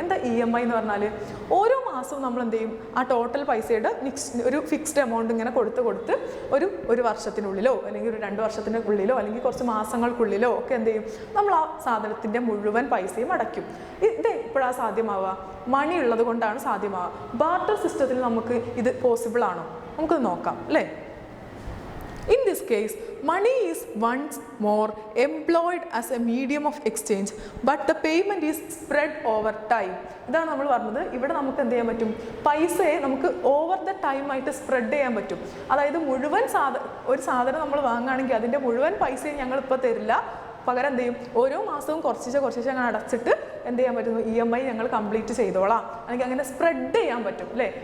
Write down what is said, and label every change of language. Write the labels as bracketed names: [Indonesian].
[Malayalam] എന്താ EMI എന്ന് പറഞ്ഞാൽ, ഓരോ മാസവും നമ്മൾ എന്ത് ചെയ്യും, ആ ടോട്ടൽ പൈസയുടെ ഒരു ഫിക്സ്ഡ് എമൗണ്ട് ഇങ്ങനെ കൊടുത്ത് ഒരു വർഷത്തിനുള്ളിലോ അല്ലെങ്കിൽ ഒരു 2 വർഷത്തിൻ്റെ ഉള്ളിലോ അല്ലെങ്കിൽ കുറച്ച് മാസങ്ങൾക്കുള്ളിലോ ഒക്കെ എന്ത് ചെയ്യും, നമ്മൾ ആ സാധനത്തിൻ്റെ മുഴുവൻ പൈസയും അടയ്ക്കും. ഇത് എപ്പോഴാണ് സാധ്യമാവുക? മണി ഉള്ളത് കൊണ്ടാണ് സാധ്യമാവുക. ബാർട്ടർ സിസ്റ്റത്തിൽ നമുക്ക് ഇത് പോസിബിൾ ആണോ? നമുക്കത് നോക്കാം അല്ലേ? [English] In this case, money is once more employed as a medium of exchange, but the payment is spread over time. [Malayalam] ഇതാണ് നമ്മൾ പറഞ്ഞത്. ഇവിടെ നമുക്ക് എന്ത് ചെയ്യാൻ പറ്റും, പൈസയെ നമുക്ക് [English] over the time [Malayalam] ആയിട്ട് സ്പ്രെഡ് ചെയ്യാൻ പറ്റും. അതായത് മുഴുവൻ ഒരു സാധനം നമ്മൾ വാങ്ങുകയാണെങ്കിൽ അതിൻ്റെ മുഴുവൻ പൈസയും ഞങ്ങൾ ഇപ്പോൾ തരില്ല, പകരം എന്ത് ചെയ്യും, ഓരോ മാസവും കുറച്ച് അങ്ങനെ അടച്ചിട്ട് എന്ത് ചെയ്യാൻ പറ്റുന്നു, EMI ഞങ്ങൾ കംപ്ലീറ്റ് ചെയ്തോളാം, അല്ലെങ്കിൽ അങ്ങനെ സ്പ്രെഡ് ചെയ്യാൻ പറ്റും അല്ലേ?